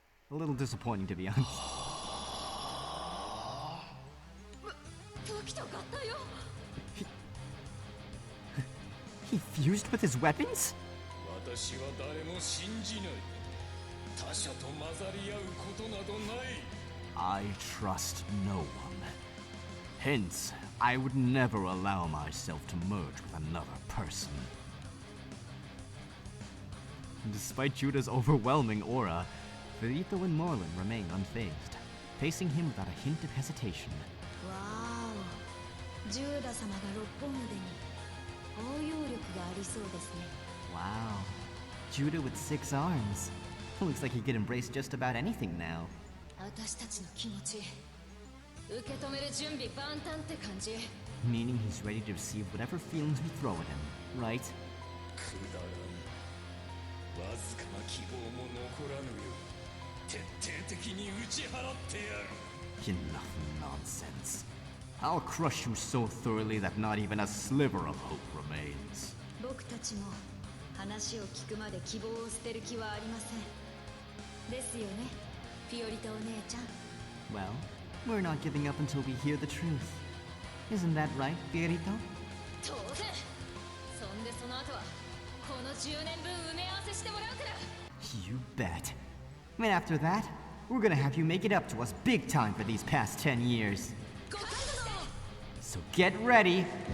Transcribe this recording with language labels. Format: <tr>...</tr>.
<en>A little disappointing, to be honest.</en> <ja>武器と合体を。</ja> <en>He fused with his weapons?</en> <ja>私は誰も信じない。他者と混ざり合うことなどない。</ja> <en>I trust no one. Hence, I would never allow myself to merge with another person. Despite Judah's overwhelming aura, Verito and Morlin remain unfazed, facing him without a hint of hesitation.</en> <ja>わーお、ジューダ様が六本腕に包容力がありそうですね。</ja> <en>Wow. Judah with 6 arms. Looks like he could embrace just about anything now.</en> <ja>私たちの気持ち受け止める準備万端って感じ。</ja> <en>Meaning he's ready to receive whatever feelings we throw at him, right?</en> <ja>くだらん。わずかな希望も残らぬよ。徹底的に打ち払ってやる。</ja> <en>Enough nonsense. I'll crush you so thoroughly that not even a sliver of hope remains.</en> <ja>僕たちも話を聞くまで希望を捨てる気はありません。ですよね、フィオリタお姉ちゃん。</ja> <en>Well, we're not giving up until we hear the truth. Isn't that right, Fiorito?</en> <ja>当然。そんでその後はこの10年分埋め合わせしてもらうから。</ja> <en>You bet. And after that, we're gonna have you make it up to us big time for these past 10 years. So get ready.</en>